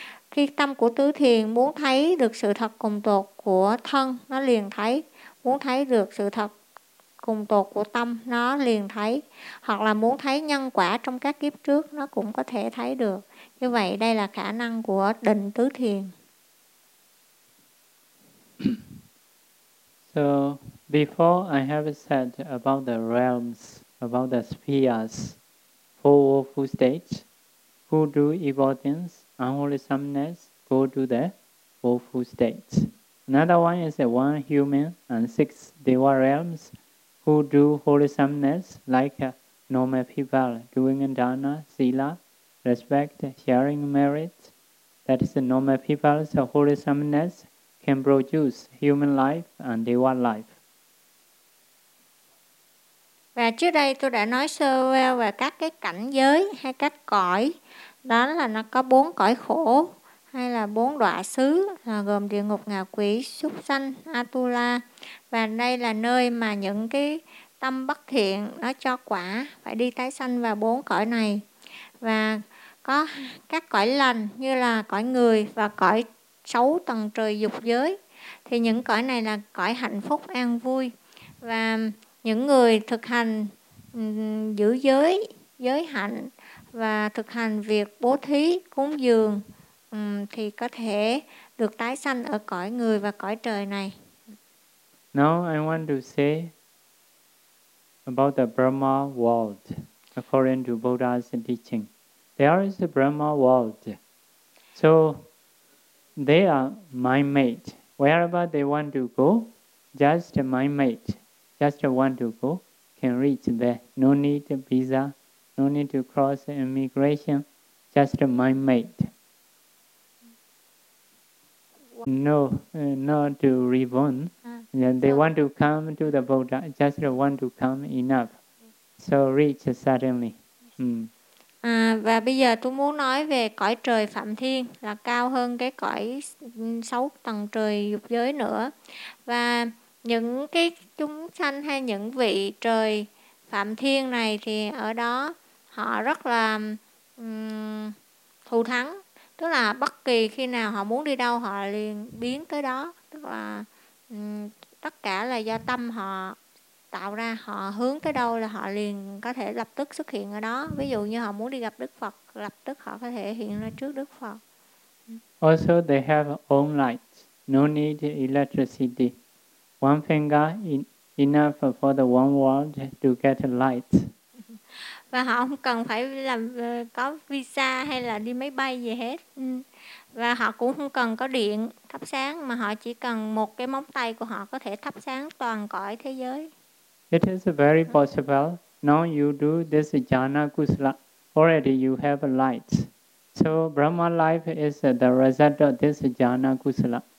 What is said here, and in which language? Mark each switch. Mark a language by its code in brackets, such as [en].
[vi] Khi tâm của tứ thiền muốn thấy được sự thật cùng tột của thân, nó liền thấy. Muốn thấy được sự thật cùng tột của tâm, nó liền thấy. Hoặc là muốn thấy nhân quả trong các kiếp trước, nó cũng có thể thấy được. Như vậy, đây là khả năng của định tứ thiền. [en] So, before I have said about the realms, about the spheres, four woeful states, who do evolutions, unwholesomeness, go to the woeful state. Another one is the one human and six deva realms who do wholesomeness, like normal people doing dana, sila, respect, sharing merit. That is the normal people's wholesomeness can produce human life and deva life. [vi] Và trước đây tôi đã nói sơ về các cái cảnh giới hay các cõi. Đó là nó có bốn cõi khổ hay là bốn đọa xứ, là gồm địa ngục, ngạ quỷ, súc sanh, atula. Và đây là nơi mà những cái tâm bất thiện nó cho quả, phải đi tái sanh vào bốn cõi này. Và có các cõi lành như là cõi người và cõi xấu tầng trời dục giới. Thì những cõi này là cõi hạnh phúc, an vui. Và những người thực hành giữ giới, giới hạnh và thực hành việc bố thí, cúng dường thì có thể được tái sanh ở cõi người và cõi trời này. [en] Now I want to say about the Brahma world according to Buddha's teaching. There is a Brahma world. So they are mind made. Wherever they want to go, just mind made, just want to go, can reach there. No need visa. No need to cross immigration, just mind made. No, not to reborn. Want to come to the Buddha, just want to come enough. So reach suddenly. [vi] Và bây giờ tôi muốn nói về cõi trời Phạm Thiên là cao hơn cái cõi sáu tầng trời dục giới nữa. Và những cái chúng sanh hay những vị trời Phạm Thiên này thì ở đó họ rất là thù thắng, tức là bất kỳ khi nào họ muốn đi đâu họ liền biến tới đó, tức là tất cả là do tâm họ tạo ra, họ hướng tới đâu là họ liền có thể lập tức xuất hiện ở đó. Ví dụ như họ muốn đi gặp Đức Phật, lập tức họ có thể hiện ra trước Đức Phật. [en] Also they have own light, no need electricity, one finger enough for the one world to get light. [vi] Và họ không cần phải làm có visa hay là đi máy bay gì hết. Và họ cũng không cần có điện thắp sáng, mà họ chỉ cần một cái móng tay của họ có thể thắp sáng toàn cõi thế giới. [en] It is very possible. Now you do this jhana kusala, already you have a light. So Brahma life is the result of this jhana kusala.